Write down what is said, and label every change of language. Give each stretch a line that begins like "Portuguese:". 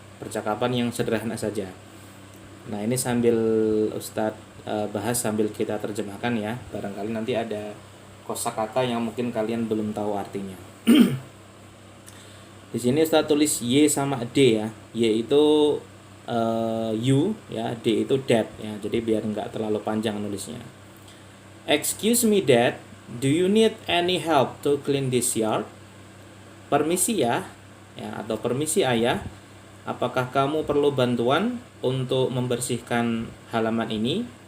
Indonesian: Percakapan yang sederhana saja. Nah, ini sambil Ustadz bahas sambil kita terjemahkan ya. Barangkali nanti ada kosakata yang mungkin kalian belum tahu artinya. Di sini Ustadz tulis Y sama D ya. Y itu you ya, D itu dad ya. Jadi biar nggak terlalu panjang nulisnya.
English: Excuse me dad, do you need any help to clean this yard?
Indonesian: Permisi ya, atau permisi ayah, apakah kamu perlu bantuan untuk membersihkan halaman ini?